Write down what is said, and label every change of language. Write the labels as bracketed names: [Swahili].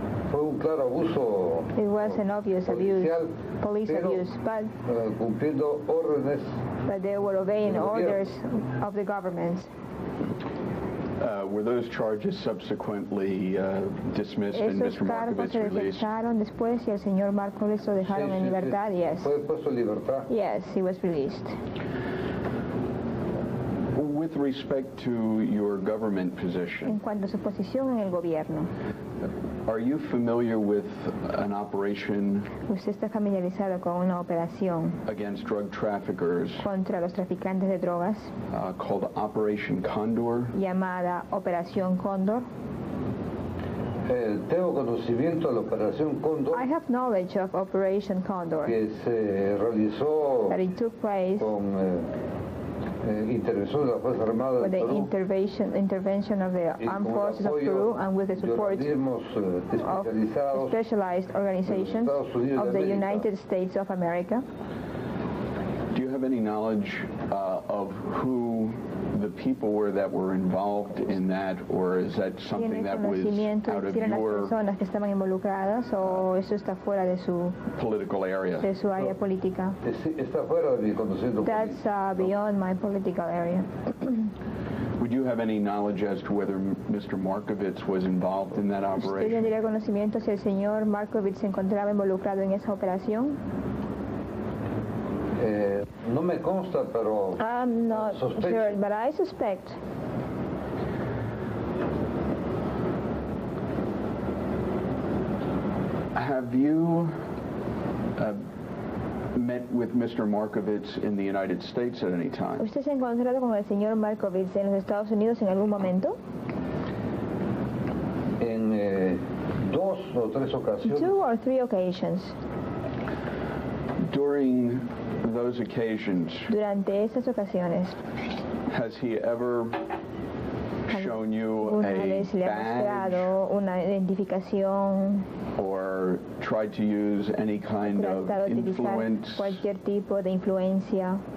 [Spanish] Fue un claro abuso. [English] It was an obvious abuse, police abuse, but [Spanish] cumpliendo órdenes. [English] But they were obeying orders of the government. Were those charges subsequently dismissed and Mr. Markovich released? [Spanish] Después y el señor Markovich lo dejaron en libertad. [English] Yes. [Spanish] Fue puesto en libertad. [English] Yes, he was released. With respect to your government position, [Spanish] en cuanto a su posición en el gobierno, [English] are you familiar with an operation [Spanish] ¿usted está familiarizado con una operación [English] against drug traffickers [Spanish] contra los traficantes de drogas [English] called Operation Condor? [Spanish] Llamada Operación Cóndor? Tengo conocimiento de la Operación Cóndor. [English] I have knowledge of Operation Condor. [Spanish] Que se realizó [English] that it took place [Spanish] con intervención de las Fuerzas Armadas [English] with the intervention of the armed forces of Peru and with the support of specialized organizations of the United States of America. Do you have any knowledge of who the people were that were involved in that, or is that something that was out of your [Spanish] personas que estaban involucradas, o eso está fuera de su [English] political area? [Spanish] De su área política. Está fuera de mi conocimiento. [English] That's beyond my political area. Would you have any knowledge as to whether Mr. Markovich was involved in that operation? [Spanish] ¿Usted tendría conocimiento si el señor Markovich se encontraba involucrado en esa operación? No me consta, pero [English] I'm not [Spanish] sospecho. [English] sure, but I suspect. Have you met with Mr. Markovich in the United States at any time? [Spanish] ¿Usted se ha encontrado con el señor Markovich en los Estados Unidos en algún momento? En 2 o 3 ocasiones. [English] 2 or 3 occasions. During those occasions, [Spanish] durante esas ocasiones, [English] has he ever shown you [Spanish] una [English] a [Spanish] vez le ha mostrado una identificación [English] or tried to use any kind of influence [Spanish] cualquier tipo de influencia